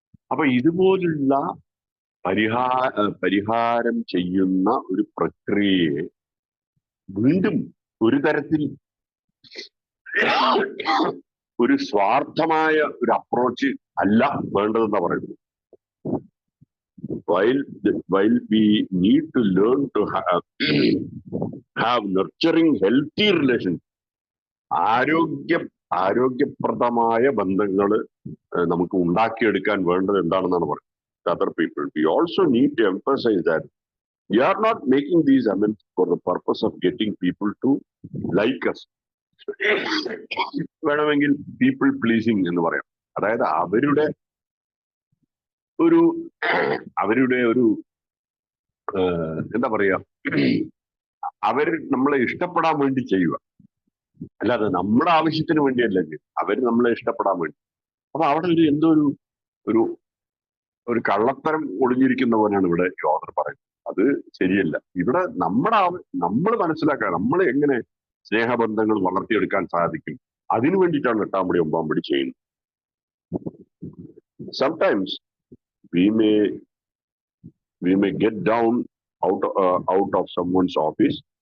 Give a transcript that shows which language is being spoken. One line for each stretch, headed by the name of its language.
Malayalam: അപ്പൊ ഇതുപോലുള്ള പരിഹാരം ചെയ്യുന്ന ഒരു പ്രക്രിയയെ വീണ്ടും ഒരു തരത്തിൽ ഒരു സ്വാർത്ഥമായ ഒരു അപ്രോച്ച് അല്ല വേണ്ടതെന്ന് പറയുന്നു.
English: While we need to learn to have nurturing, healthy relations,
Malayalam: ആരോഗ്യപ്രദമായ ബന്ധങ്ങൾ നമുക്ക് ഉണ്ടാക്കിയെടുക്കാൻ വേണ്ടത് എന്താണെന്നാണ് പറയുന്നത്.
English: Other people, we also need to emphasize that we are not making these amends for the purpose of getting people to like us.
Malayalam: വേണമെങ്കിൽ people pleasing എന്ന് പറയാം. അതായത് അവരുടെ ഒരു എന്താ പറയാ, അവർ നമ്മളെ ഇഷ്ടപ്പെടാൻ വേണ്ടി ചെയ്യുക, അല്ലാതെ നമ്മുടെ ആവശ്യത്തിന് വേണ്ടിയല്ല, അവർ നമ്മളെ ഇഷ്ടപ്പെടാൻ വേണ്ടി. അപ്പൊ അവിടെ എന്തോ ഒരു കള്ളത്തരം ഒളിഞ്ഞിരിക്കുന്ന പോലെയാണ് ഇവിടെ യോദർ പറയുന്നത്. അത് ശരിയല്ല. ഇവിടെ നമ്മൾ മനസ്സിലാക്കുക, നമ്മൾ എങ്ങനെ സ്നേഹബന്ധങ്ങൾ വളർത്തിയെടുക്കാൻ സാധിക്കും, അതിനു വേണ്ടിയിട്ടാണ് 8-ാം-പടി 9-ാം-പടി ചെയ്യുന്നത്.
English: Sometimes we may get down out of someone's office.